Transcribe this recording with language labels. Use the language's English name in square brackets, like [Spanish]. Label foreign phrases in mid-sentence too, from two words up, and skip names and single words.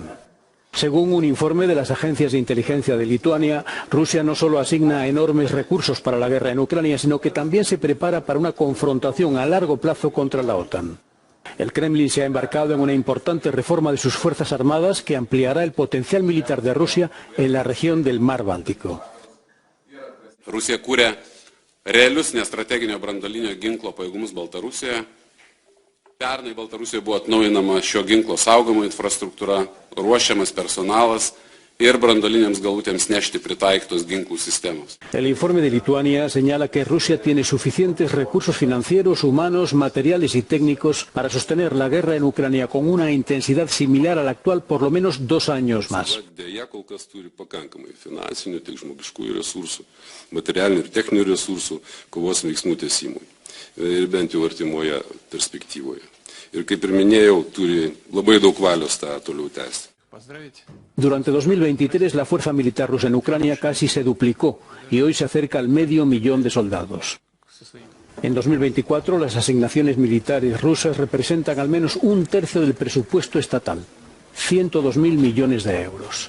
[Spanish] Según un informe de las agencias de inteligencia de Lituania, Rusia no solo asigna enormes recursos para la guerra en Ucrania, sino que también se prepara para una confrontación a largo plazo contra la OTAN. El Kremlin se ha embarcado en una importante reforma de sus fuerzas armadas que ampliará el potencial militar de Rusia en la región del Mar Báltico. [Lithuanian] Rusija kuria realius nestrateginio branduolinio ginklo pajėgumus Baltarusijoje. Pernai Baltarusijoje buvo atnaujinama šio ginklo saugojimo infrastruktūra, ruošiamas personalas ir branduoliniams galutėms nešti pritaikytos ginklų sistemos. [Spanish] El informe de Lituania señala que Rusia tiene suficientes recursos financieros, humanos, materiales y técnicos para sostener la guerra en Ucrania con una intensidad similar a la actual por lo menos 2 años más. [Lithuanian] Deja kol kas turi pakankamai finansinių, tiek žmogiškųjų resursų, materialinių ir techninių resursų kovos veiksmų tęsimui. Ir bent jau artimoje perspektyvoje. Ir kaip ir minėjau, turi labai daug valios tą toliau tęsti. [Spanish] Durante 2023 la fuerza militar rusa en Ucrania casi se duplicó y hoy se acerca al 500.000 de soldados. En 2024 las asignaciones militares rusas representan al menos 1/3 del presupuesto estatal, 102.000 millones de euros.